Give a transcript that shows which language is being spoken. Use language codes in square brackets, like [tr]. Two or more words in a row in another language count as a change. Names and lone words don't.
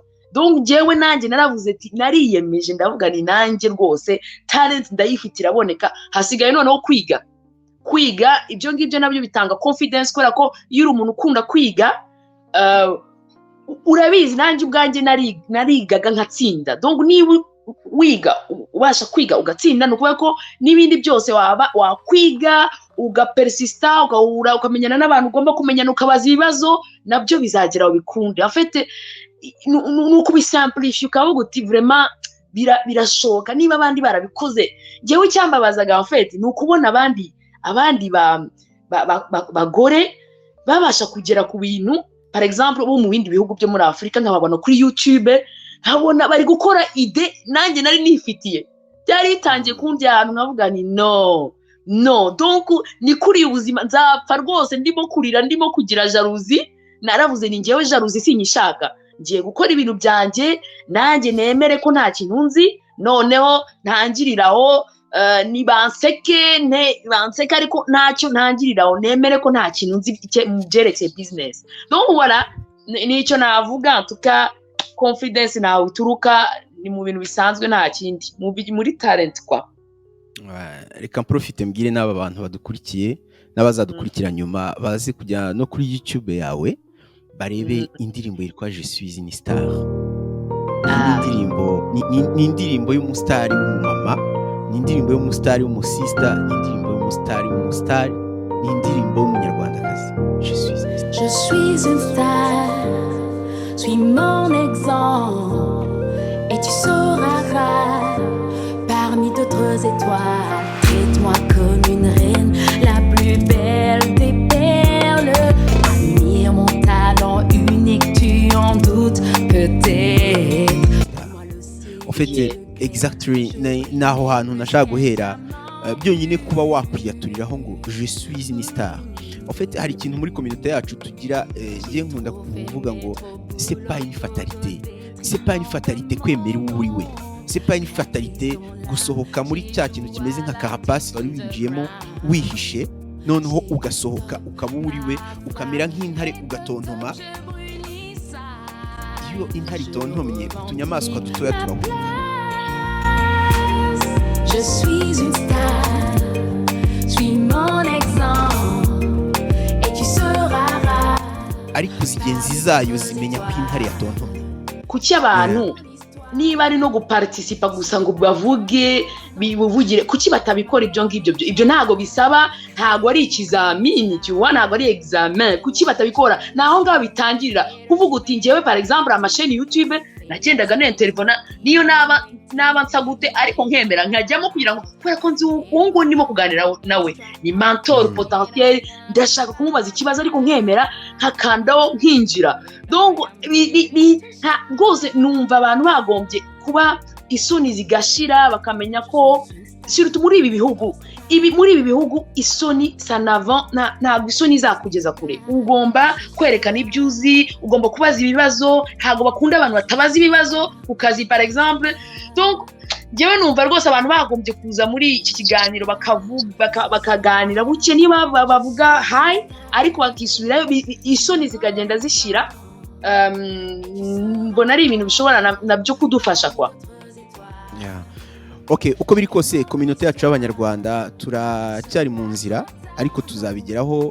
[rw] Donc jewe nanjye naravuze ati nariyemeje ndavuga ni nanjye rwose talent ndayifite iraboneka, hasigaye noneho kwiga ibyo ngibyo nabyo bitanga confidence kubera ko iyo uri umuntu ukunda kwiga urabizi nanjye ubwanjye narigaga nkatsinda. Donc niba wiga ubasha kwiga ugatsinda, nukuvuga ko n'ibindi byose wakwiga ugapersista ugahura ukamenyana n'abantu ugomba kumenyana ukabaza ibibazo nabyo bizagera aho bikunde. [fr] En fait [rw] nuko bisimplify ukavuga uti vraiment birashoboka niba abandi barabikoze. Ngewe icyambabazaga [fr] en fait [rw] ni ukubona abandi bagore babasha kugera ku bintu [fr] par exemple [rw] bo mu bindi bihugu byo muri Afrika, nkababona kuri YouTube, nkabona bari gukora ide nanjye nari nifitiye, byari bitangiye kundya ahantu nkavuga ni no. Donc ni kuri ubuzima nzapfa rwose ndimo kurira, ndimo kugira jalousie. Naravuze ni ngewe jalousie sinyishaka, ngiye gukora ibintu byanjye nanjye nemere ko nta kintu nzi, noneho ntangiriraho nibanseke ariko ntacyo ntangiriraho, nemere ko nta kintu nzi mu byerekeye business. [fr] Donc voilà, [rw] nicyo navuga. Tuka confidence nawe uturuka ni mu bintu bisanzwe, nta kindi muri talent kwa. Reka mprofite mbwire n'aba bantu badukurikiye n'abazadukurikira nyuma baze kujya no kuri YouTube yawe barebe indirimbo yitwa [fr] Je suis une star. [rw] Ni indirimbo y'umustar w'umumama, ni indirimbo y'umustar w'umusista, ni indirimbo umusitari ni indirimbo y'umunyarwandakazi [fr] Je suis une star. Je suis une star, suis mon exemple, et tu seras rare parmi d'autres étoiles. Traite-moi comme une reine, la plus belle des perles. Admire mon talent unique, tu en doutes peut-être. En fait [rw] exactly naho hantu nashaka guhera byonyine kuba wakwiyaturiraho ngo [fr] je suis une star. En fait [rw] hari ikintu muri communauté yacu tugira je nkunda kuvuga ngo [fr] c'est pas une fatalité [rw] kwemera uwo uri we, [fr] c'est pas une fatalité [rw] gusohoka muri cya kintu kimeze nka carapace wari winjiyemo wihishe noneho ugasohoka ukaba uri we ukamera nk'intare ugatontoma. Iyo intare itontomye utunyamaswa dutoya turahunga. [fr] Je suis une star, suis mon exemple, et tu seras rare. [rw] Ariko zigenzi zayo zimenya ko intare yatontomye. kuki abantu niba ari no guparticipa gusa ngo bavuge bivugire kuki batabikora ibyo ngibyo ibyo ntago bisaba, ntago ari ikizamini cyuwa, ntago ari examen. Kuki batabikora naho ngaho bitangirira kuvuga uti ngewe [fr] par exemple [rw] amasheni YouTube nagendaga n'intervona niyo naba nsa gute ariko nkemera nkajyamo kugira ngo kubera ko nzi uwo ndimo kuganira nawe ni [fr] mentor potentiel, [rw] ndashaka kumubaza ikibazo ariko nkemera nkakandaho nkinjira. Donc rwose numva abantu bagombye kuba isoni zigashira bakamenya ko surtout muri ibi bihugu isoni sanavant ntabwo isoni zakugeza kure. Ugomba kwerekana ibyo uzi, ugomba kubaza ibibazo, ntabwo bakunda abantu batabaza ibibazo ku kazi [fr] par exemple. [rw] Donc njyewe numva rwose abantu bagombye kuza muri iki kiganiro bakaganira buke niba bavuga hi ariko bakisubirayo isoni zikagenda zishira. Mbona ari ibintu bishobora nabyo kudufasha kwa. Okay, uko biri kose communauté yacu y'abanyarwanda turacyari mu nzira ariko tuzabigeraho.